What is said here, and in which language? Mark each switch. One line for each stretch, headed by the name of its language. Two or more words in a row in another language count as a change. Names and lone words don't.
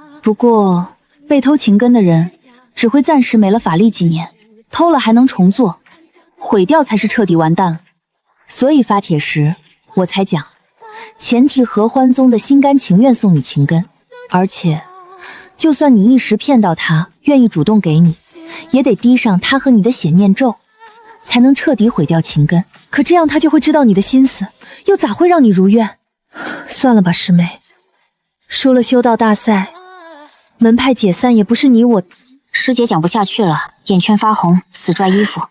Chinese: 不過被偷情根的人只會暫時沒了法力幾年，偷了還能重做，毀掉才是徹底完蛋了。所以發帖時我才講，前提合歡宗的心甘情願送你情根，而且就算你一時騙到他願意主動給你，也得滴上他和你的血念咒，才能徹底毀掉情根。可這樣他就會知道你的心思，又咋會讓你如願？算了吧，師妹，輸了修道大賽，門派解散也不是你我。師姐講不下去了，眼圈發紅，死拽衣服。